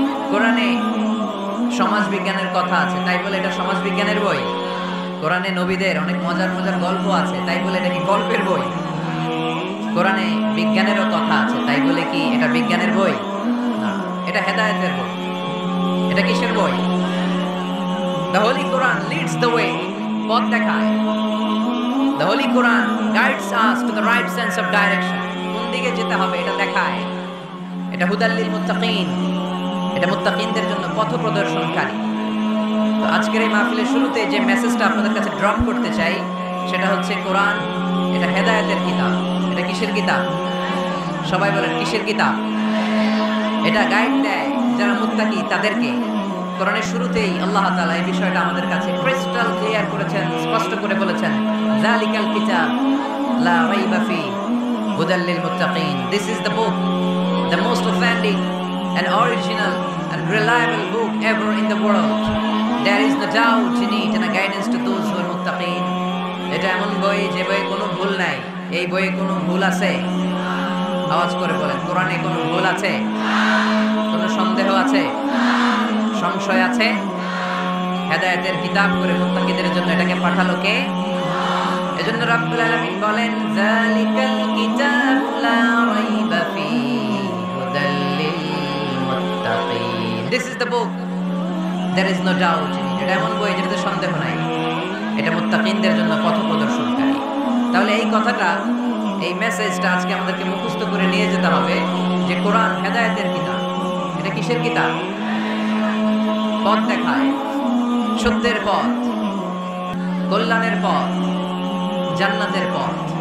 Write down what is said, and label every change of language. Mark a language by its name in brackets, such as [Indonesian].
[Bangla] কোরআনে সমাজ বিজ্ঞানের কথা আছে, তাই বলে এটা সমাজ বিজ্ঞানের বই? কোরআনে নবীদের অনেক মজার মজার গল্প আছে, তাই বলে এটা কি গল্পের বই? কোরআনে বিজ্ঞানেরও কথা আছে, তাই বলে কি এটা বিজ্ঞানের বই? না, এটা হেদায়েতের বই। এটা কিসের বই? [English] The Holy Quran leads the way, [Bangla] পথ দেখায়। [English] The Holy Quran guides us to the right sense of direction, [Bangla] কোন দিকে যেতে হবে এটা দেখায়। এটা [Arabic] হুদাল লিল মুত্তাকিন, [Bangla] এটা মুত্তাকিনদের জন্য পথ প্রদর্শনকারী। তো আজকের এই মাহফিলের শুরুতে যে মেসেজটা আপনাদের কাছে ড্রপ করতে চাই সেটা হচ্ছে কোরআন এটা হেদায়েতের কিতাব। এটা কিসের কিতাব? সবাই বলেন কিসের কিতাব? এটা গাইড দেয় যারা মুত্তাকি তাদেরকে। কোরআনের শুরুতেই আল্লাহ তাআলা এই বিষয়টা আমাদের কাছে ক্রিস্টাল ক্লিয়ার করেছেন, স্পষ্ট করে বলেছেন, [Arabic] যালিকাল কিতাব লা রাইবা ফি হুদাল লিল মুত্তাকিন। [English] This is the book, the most authentic and original and reliable book ever in the world. There is no doubt in it and a guidance to those who are muttaqin. [Bangla] এটা এমন বই যে বইয়ে কোনো ভুল নাই। এই বইয়ে কোনো ভুল আছে? আওয়াজ করে বলেন, কোরআনে কোনো ভুল আছে? কোনো সন্দেহ আছে? সংশয় আছে? হেদায়েতের কিতাব করে মুত্তাকিদের জন্য এটাকে পাঠালো কে? এজন্য রাব্বুল আলামিন বলেন, [Arabic] যালিকাল কিতাবু লা রাইবা ফীহি হুদাল লিল মুত্তাকিন। [English] This is the book, there is no doubt in it. [Bangla] এটা এমন বই যেটাতে সন্দেহ নাই। এটা মুত্তাকিনদের জন্য পথ প্রদর্শনকারী। তাহলে এই কথাটা, এই মেসেজটা আজকে আমাদেরকে মুখস্থ করে নিয়ে যেতে হবে যে কোরআন হেদায়েতের কিতাব। এটা কিসের কিতাব? পথ দেখায়, সত্যের পথ, কল্যাণের পথ, জান্নাতের পথ।